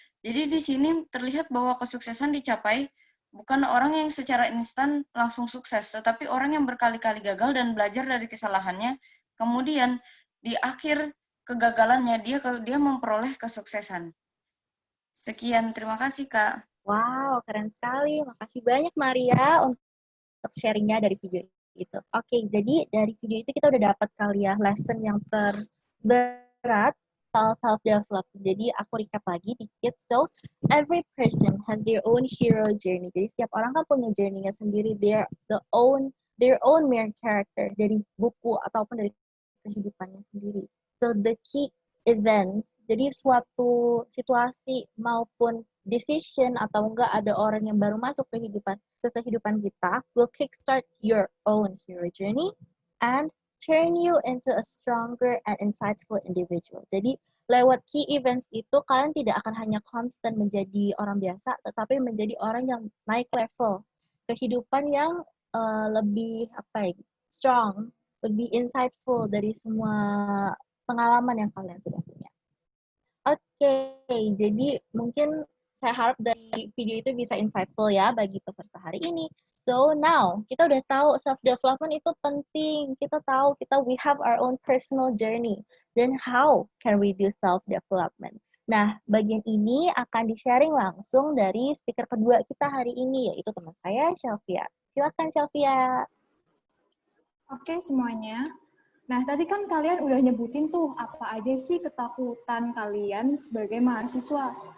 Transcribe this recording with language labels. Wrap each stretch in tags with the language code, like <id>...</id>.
<id>Jadi di sini terlihat bahwa kesuksesan dicapai bukan orang yang secara instan langsung sukses, tetapi orang yang berkali-kali gagal dan belajar dari kesalahannya, kemudian di akhir kegagalannya dia memperoleh kesuksesan. Sekian, terima kasih Kak. Wow, keren sekali. Makasih banyak Maria untuk sharingnya dari video itu. Oke, jadi dari video itu kita udah dapat kali ya lesson yang terberat soal self-development. Jadi aku recap lagi dikit.</id> <en>So, every person has their own hero journey.</en> <id>Jadi setiap orang kan punya journey-nya sendiri.</id> <en>Their own main character</en> <id>dari buku ataupun dari kehidupannya sendiri.</id> <en>So, the key events,</en> <id>jadi suatu situasi maupun</id> <en>decision</en> <id>atau enggak ada orang yang baru masuk ke kehidupan kita</id> <en>will kickstart your own hero journey and turn you into a stronger and insightful individual.</en> <id>Jadi lewat key events itu kalian tidak akan hanya konstan menjadi orang biasa, tetapi menjadi orang yang naik level kehidupan yang lebih strong, lebih insightful dari semua pengalaman yang kalian sudah punya. Oke, jadi mungkin saya harap dari video itu bisa insightful ya bagi peserta hari ini.</id> <en>So now,</en> <id>kita udah tahu self-development itu penting. Kita tahu</id> <en>we have our own personal journey. Then how can we do self-development?</en> <id>Nah, bagian ini akan di-sharing langsung dari speaker kedua kita hari ini, yaitu teman saya, Shelvia. Silakan, Shelvia. Oke, semuanya. Nah, tadi kan kalian udah nyebutin tuh apa aja sih ketakutan kalian sebagai mahasiswa.</id>